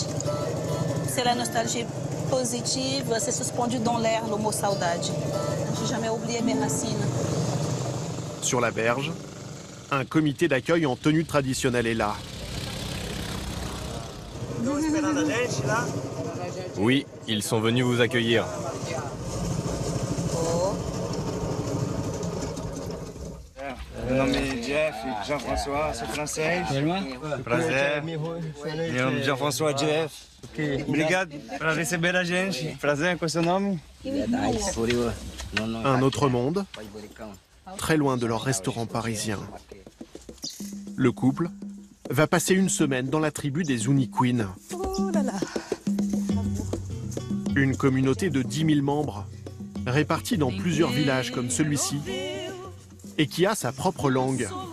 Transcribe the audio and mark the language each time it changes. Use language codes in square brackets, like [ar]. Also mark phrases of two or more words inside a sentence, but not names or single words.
[fr] C'est la nostalgie positive, c'est suspendu dans l'air le mot saudade. J'ai jamais oublié mes racines. Sur la berge, un comité d'accueil en tenue traditionnelle est là. Oui, ils sont venus vous accueillir. [pt] Meu nome é Jeff, Jean-François, sou francês. Prazer. Meu nome é Jean-François Jeff. Obrigado por receber a gente. Prazer, qual é seu nome? [fr] Un autre monde, très loin de leur restaurant parisien. Le couple va passer une semaine dans la tribu des Uniqueen. Une communauté de 10 000 membres, répartie dans plusieurs villages comme celui-ci, et qui a sa propre langue.